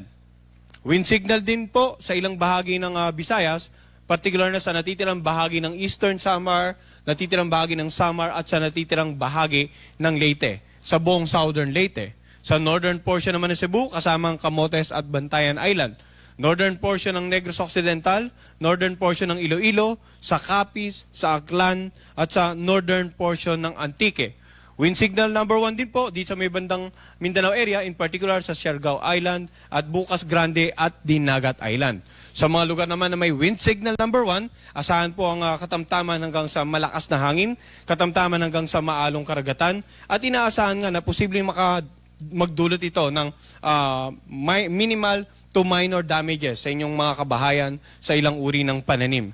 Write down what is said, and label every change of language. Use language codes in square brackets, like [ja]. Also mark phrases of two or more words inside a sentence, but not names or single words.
[en] Wind signal [tl] din po sa ilang bahagi ng Visayas, particular na sa natitirang bahagi ng Eastern Samar, natitirang bahagi ng Samar at sa natitirang bahagi ng Leyte, sa buong Southern Leyte. Sa [en] northern portion [tl] naman ng Cebu, kasama ang Camotes at Bantayan Island. [en] Northern portion [tl] ng Negros Occidental, [en] northern portion [tl] ng Iloilo, sa Capiz, sa Aklan, at sa [en] northern portion [tl] ng Antique. [en] Wind signal number 1 [tl] din po dito sa may bandang Mindanao area, [en] in particular [tl] sa Siargao Island at Bukas Grande at Dinagat Island. Sa mga lugar naman na may [en] wind signal number 1, [tl] asahan po ang katamtaman hanggang sa malakas na hangin, katamtaman hanggang sa maalong karagatan, at inaasahan nga na posibleng magdulot ito ng [en] minimal to minor damages [tl] sa inyong mga kabahayan sa ilang uri ng pananim.